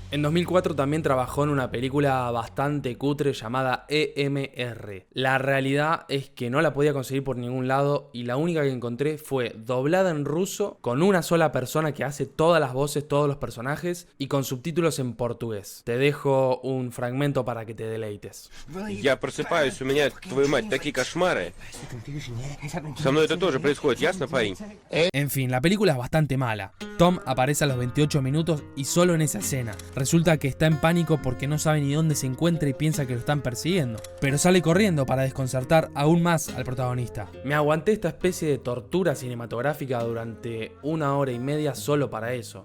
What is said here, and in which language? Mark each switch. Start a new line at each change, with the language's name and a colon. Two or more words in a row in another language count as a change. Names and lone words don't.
Spanish: En 2004 también trabajó en una película bastante cutre llamada EMR. La realidad es que no la podía conseguir por ningún lado y la única que encontré fue doblada en ruso con una sola persona que hace todas las voces, todos los personajes y con subtítulos en portugués. Te dejo un fragmento para que te deleites.
Russian: Я просыпаюсь, у меня, твою мать, такие кошмары. Со мной это тоже происходит, ясно, парень?
Spanish: En fin, la película es bastante mala. Tom aparece a los 28 minutos y solo en esa escena. Resulta que está en pánico porque no sabe ni dónde se encuentra y piensa que lo están persiguiendo, pero sale corriendo para desconcertar aún más al protagonista. Me aguanté esta especie de tortura cinematográfica durante 1 hora y media solo para eso.